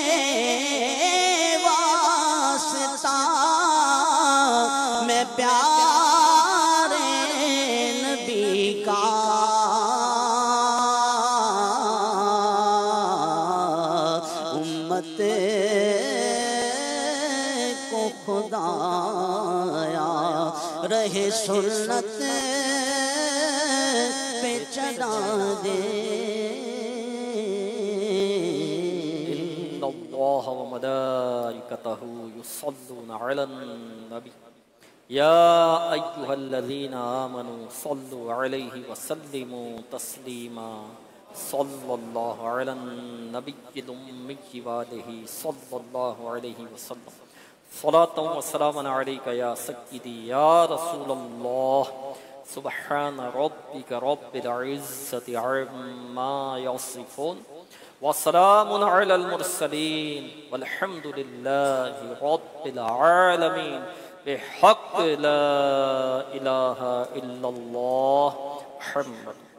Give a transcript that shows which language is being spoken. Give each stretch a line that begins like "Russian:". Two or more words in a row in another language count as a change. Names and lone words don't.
Hindi: वास्ता मैं प्यारे नबी का, को खुदाया रहे सुन्नत पे चला दे।
Arabic: إن الله وملائكته يصلون على النبي يا أيها الذين آمنوا صلوا عليه وسلموا تسليما. صلى الله عليه النبي الأمي وآله صلى الله عليه وسلم. صلاة وسلام عليك يا سيدي يا رسول الله. سبحان ربك رب العزة عما يصفون وسلام على المرسلين والحمد لله رب العالمين بحق لا إله إلا الله محمد.